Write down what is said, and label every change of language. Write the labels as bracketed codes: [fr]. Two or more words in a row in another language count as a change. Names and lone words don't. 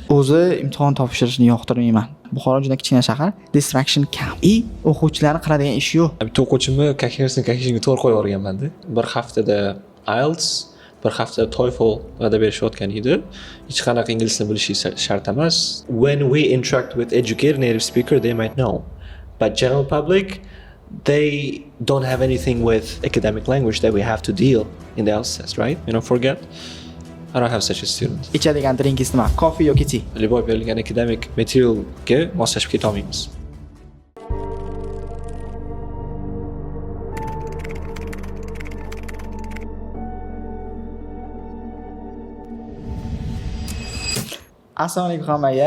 [uz] O'zi imtihon topshirishni yoqtirmayman. Buxoro juda kichkina shahar, distraction kam. O'quvchilarning qiladigan ishi yo'q. Bitta o'quvchimni kakishini to'g'ri qo'yib yuborganman-da. Bir haftada IELTS, bir haftada TOEFL va'da berishayotgan edi. Hech qanaqa ingliz tilini bilishi shart emas. [en] When we interact with educated native speaker, they might know. But general public, they don't have anything with academic language that we have to deal in the IELTS test, right? Forget. I don't have such a student. [uz] Ichadigan drinkingiz nima? Coffee yoki tea? Liboy berilgan [en] academic materialga [uz] moslashib keta olmaymiz. Assalomu alaykum hammaga.